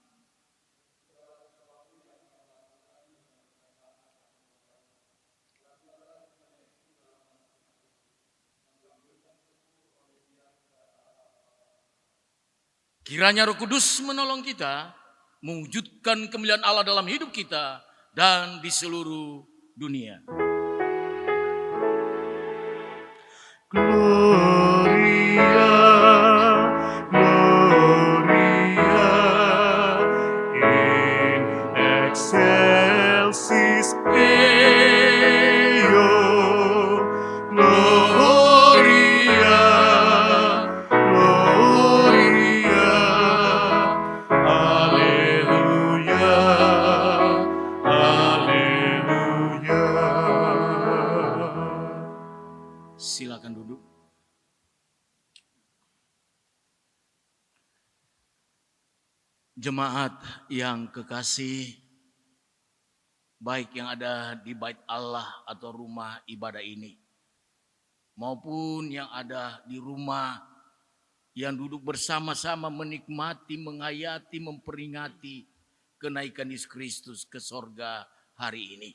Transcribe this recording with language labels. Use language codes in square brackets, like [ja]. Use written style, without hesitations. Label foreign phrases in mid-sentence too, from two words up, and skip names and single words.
[id] Kiranya Roh Kudus menolong kita mewujudkan kemuliaan Allah dalam hidup kita dan di seluruh dunia. [la] Gloria, Gloria, in excelsis Deo. Gloria, Gloria, Alleluia, Alleluia. [id] Silakan duduk. Jemaat yang kekasih, baik yang ada di bait Allah atau rumah ibadah ini, maupun yang ada di rumah yang duduk bersama-sama menikmati, menghayati, memperingati kenaikan Yesus Kristus ke sorga hari ini.